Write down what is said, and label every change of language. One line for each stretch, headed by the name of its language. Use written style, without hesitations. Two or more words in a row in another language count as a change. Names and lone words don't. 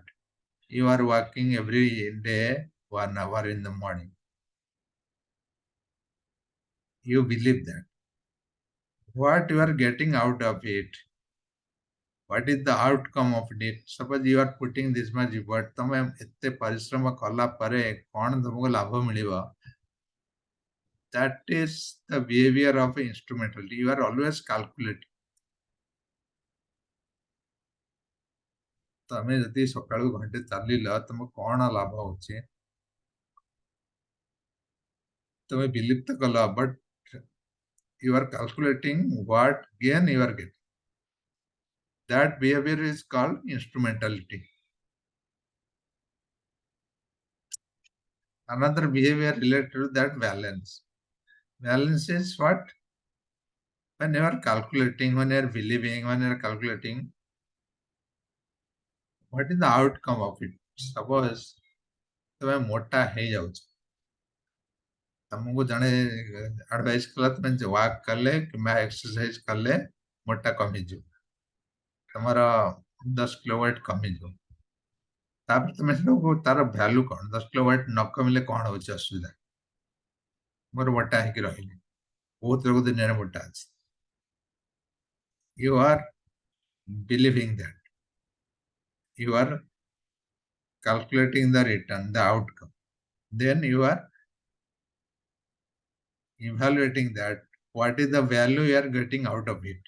English: You are working every day 1 hour in the morning. You believe that. What you are getting out of it? What is the outcome of it? Suppose you are putting this much effort,
Odia: ତମେ ଏତେ ପରିଶ୍ରମ କଲା ପରେ କ'ଣ ତମକୁ ଲାଭ ମିଳିବ?
English: That is the behavior of instrumentality. You are always calculating.
Odia: ତମେ ଯଦି ସକାଳୁ ଘଣ୍ଟେ ଚାଲିଲ ତମକୁ କ'ଣ ଲାଭ ହଉଛି? ତମେ believe ତ କଲ,
English: but you are calculating what gain you are getting. That behavior is called instrumentality. Another behavior related to that balance. Balance is what? When you are calculating, when you are believing, when you are calculating, what is the outcome of it?
Odia: Suppose ତମେ ମୋଟା ହେଇଯାଉଛ ତମକୁ ଜଣେ ଆଡଭାଇସ୍ କଲା ତମେ ୱାକ୍ କଲେ କିମ୍ବା ଏକ୍ସରସାଇଜ କଲେ ମୋଟା କମିଯିବ ତମର 10
English: kilo weight
Odia: କମିଯିବ ତାପରେ ତମେ ସେଟାକୁ ତାର ଭ୍ୟାଲୁ କ'ଣ 10
English: kilo weight
Odia: ନ କମିଲେ କ'ଣ ହଉଛି ଅସୁବିଧା ମୋର ମୋଟା ହେଇକି ରହିଲି ବହୁତ ଲୋକ ଦୁନିଆରେ ମୋଟା ଅଛି
English: you are believing that you are calculating the return, the outcome. Then you are evaluating that what is the value you are getting out of it.